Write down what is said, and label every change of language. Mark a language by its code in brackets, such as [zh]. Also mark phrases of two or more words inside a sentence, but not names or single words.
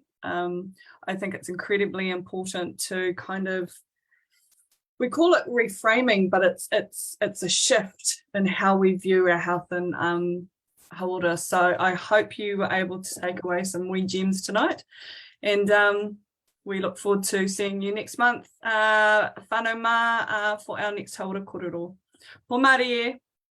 [en] I think it's incredibly important to kind of, we call it reframing, but it's a shift in how we view our health and hauora. So I hope you were able to take away some wee gems tonight, and we look forward to seeing you next month, [mi] whānau mā, [en] for our next [mi] hauora kōrero. Pō mare e.